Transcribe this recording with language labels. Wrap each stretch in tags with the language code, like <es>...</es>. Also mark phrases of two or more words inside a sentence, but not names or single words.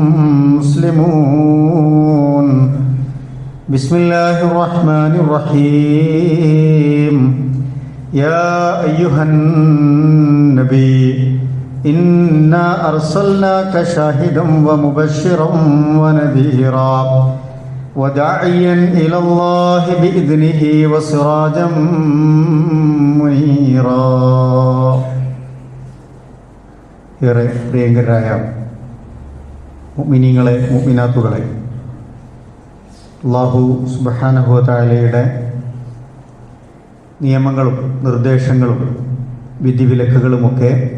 <ar>مسلمون بسم الله الرحمن الرحيم يا أيها النبي إنا أرسلناك شاهدا ومبشرا ونذيرا وداعيا إلى الله بإذنه وسراجا</ar> <ml>منيرا ഏറെ പ്രിയങ്കരായ മുഅ്മിനീങ്ങളെ മുഅ്മിനാത്തുകളെ,</ml> <ar>الله سبحانه وتعالى</ar> <ml>നിയമങ്ങളും നിർദ്ദേശങ്ങളും വിധിവിലക്കുകളുമൊക്കെ</ml>